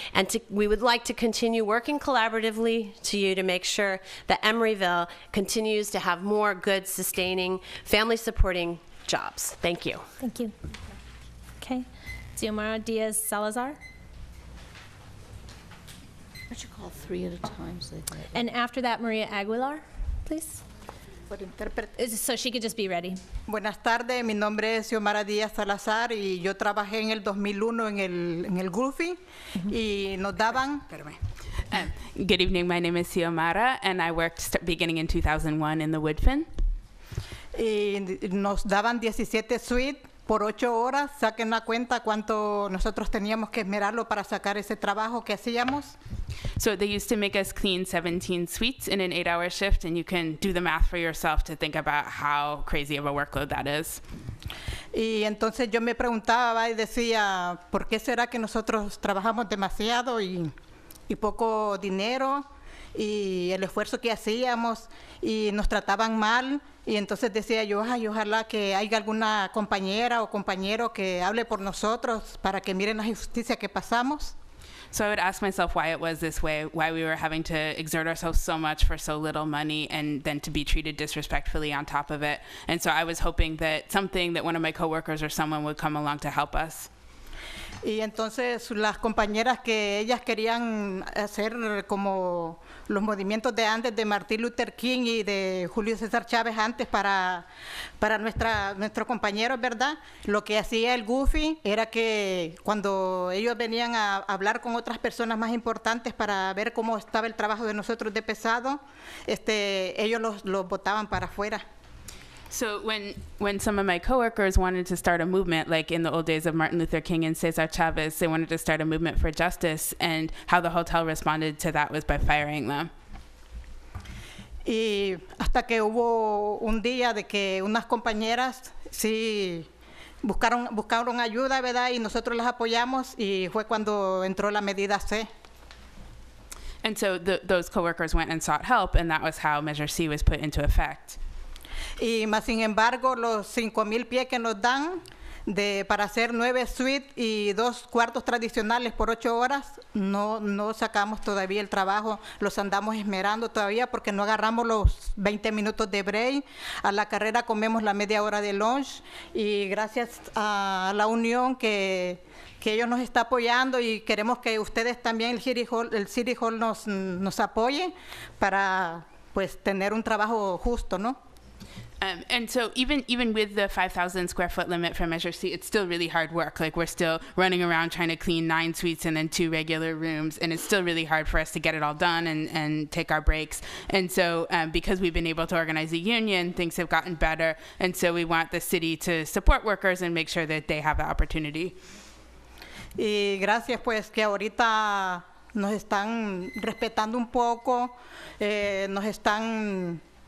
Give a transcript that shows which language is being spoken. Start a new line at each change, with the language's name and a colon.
English: And we would like to continue working collaboratively to you to make sure that Emeryville continues to have more good, sustaining, family-supporting jobs. Thank you. Thank you. Okay. Xiomara Diaz Salazar. Why don't you call three at a time so they can... And after that, Maria Aguilar, please.
Spanish: Por intérprete.
English: So she could just be ready.
Spanish: Buenas tardes, mi nombre es Xiomara Díaz Salazar y yo trabajé en el 2001 en el Goofy y nos daban...
English: Good evening, my name is Xiomara, and I worked beginning in 2001 in the Woodfin.
Spanish: Y nos daban 17 suites por 8 horas. Saquen la cuenta cuánto nosotros teníamos que esmerarlo para sacar ese trabajo que hacíamos.
English: So they used to make us clean 17 suites in an 8-hour shift, and you can do the math for yourself to think about how crazy of a workload that is.
Spanish: Y entonces yo me preguntaba y decía, ¿por qué será que nosotros trabajamos demasiado y poco dinero? Y el esfuerzo que hacíamos y nos trataban mal, y entonces decía yo, ay, ojalá que haya alguna compañera o compañero que hable por nosotros para que miren la injusticia que pasamos.
English: So I would ask myself why it was this way, why we were having to exert ourselves so much for so little money and then to be treated disrespectfully on top of it. And so I was hoping that one of my coworkers or someone would come along to help us.
Spanish: Y entonces las compañeras que ellas querían hacer como los movimientos de antes de Martin Luther King y de Julio César Chávez antes para nuestros compañeros, ¿verdad? Lo que hacía el Goofy era que cuando ellos venían a hablar con otras personas más importantes para ver cómo estaba el trabajo de nosotros de pesado, ellos los botaban para afuera.
English: So when some of my coworkers wanted to start a movement, like in the old days of Martin Luther King and Cesar Chavez, they wanted to start a movement for justice, and how the hotel responded to that was by firing them.
Spanish: Y hasta que hubo un día de que unas compañeras sí buscaron ayuda, ¿verdad? Y nosotros las apoyamos y fue cuando entró la medida C.
English: And so those coworkers went and sought help, and that was how Measure C was put into effect.
Spanish: Y más sin embargo, los 5,000 pies que nos dan para hacer 9 suites y 2 cuartos tradicionales por 8 horas, no sacamos todavía el trabajo, los andamos esmerando todavía porque no agarramos los 20 minutos de break, a la carrera comemos la media hora de lunch y gracias a la unión que ellos nos está apoyando y queremos que ustedes también, el City Hall nos apoye para pues tener un trabajo justo, ¿no?
English: And so even with the 5,000 square foot limit for Measure C, it's still really hard work. Like we're still running around trying to clean 9 suites and then 2 regular rooms, and it's still really hard for us to get it all done and take our breaks. And so because we've been able to organize a union, things have gotten better. And so we want the city to support workers and make sure that they have the opportunity.
Spanish: Y gracias pues que ahorita nos están respetando un poco, nos están...